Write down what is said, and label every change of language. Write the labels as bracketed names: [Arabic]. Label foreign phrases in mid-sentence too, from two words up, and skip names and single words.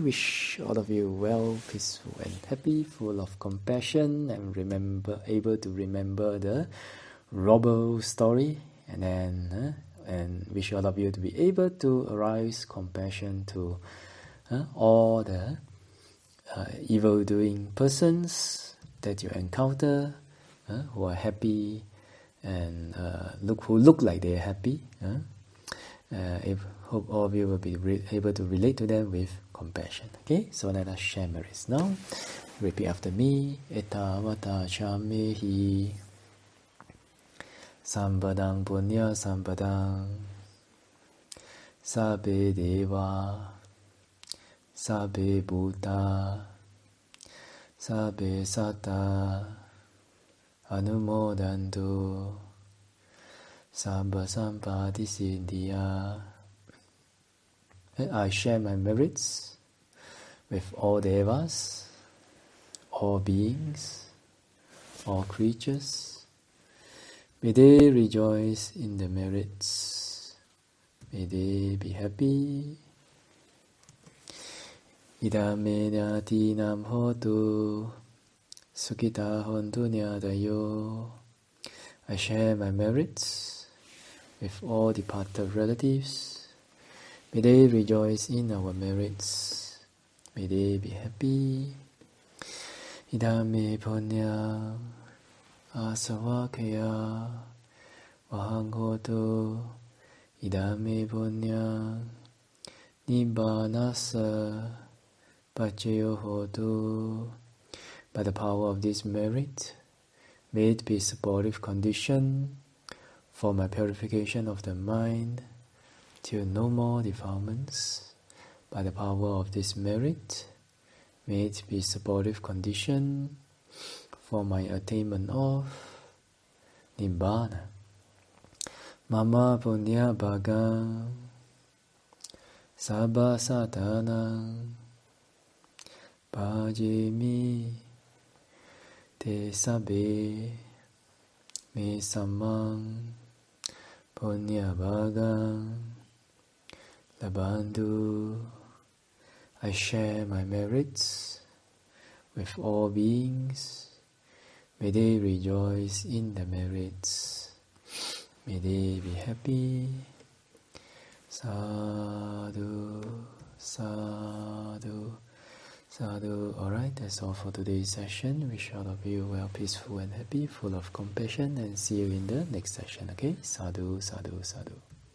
[English] Wish all of you well, peaceful and happy, full of compassion, and able to remember the robber story, and then and wish all of you to be able to arouse compassion to all the evil-doing persons that you encounter who are happy and who look like they are happy. Hope all of you will be able to relate to them with compassion. Okay, so let us share merits now. Repeat after me. [Pali] Etta vata chamehi sampadang punya sampadang Sabbe Deva, Sabbe Bhuta, Sabbe Satta, Anumodantu, Sabba Sampati Siddhya. [English] I share my merits with all devas, all beings, all creatures. May they rejoice in the merits. May they be happy. [Pali] Idame nyatinam hotu, sukhita hontu nyadayo. [English] I share my merits with all departed relatives. May they rejoice in our merits. May they be happy. [Pali] Idame punyam asavakaya vahang hotu. Idame punyam nibbanasa paccaya hotu. [English] By the power of this merit, may it be supportive condition for my purification of the mind till no more defilements. By the power of this merit, may it be supportive condition for my attainment of Nibbana. [Pali] Mama punya bhagam sabba satanam bhajimi te sabbe me sammang punya bhagam labandhu. [English] I share my merits with all beings. May they rejoice in the merits. May they be happy. [Pali] Sadhu, sadhu, sadhu. [English] Alright, that's all for today's session. Wish all of you well, peaceful and happy, full of compassion, and see you in the next session. [Pali] Okay? Sadhu, sadhu, sadhu.